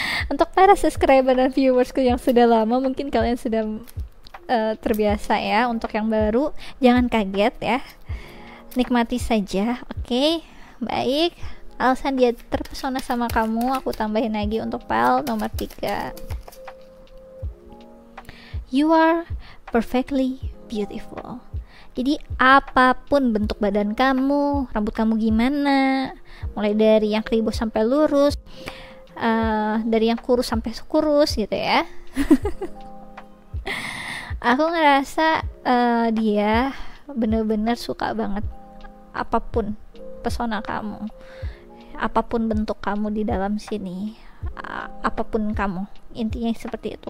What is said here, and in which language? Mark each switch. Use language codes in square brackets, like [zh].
[id] Untuk para subscriber dan viewersku yang sudah lama, mungkin kalian sudah terbiasa ya. Untuk yang baru, jangan kaget ya, nikmati saja. Oke, baik. Alasan dia terpesona sama kamu, aku tambahin lagi untuk file nomor 3. [en] You are perfectly beautiful. [id] Jadi apapun bentuk badan kamu, rambut kamu gimana, mulai dari yang keribut sampai lurus, dari yang kurus sampai kurus gitu ya. Aku ngerasa dia bener-bener suka banget apapun pesona kamu, apapun bentuk kamu di dalam sini, apapun kamu, intinya seperti itu.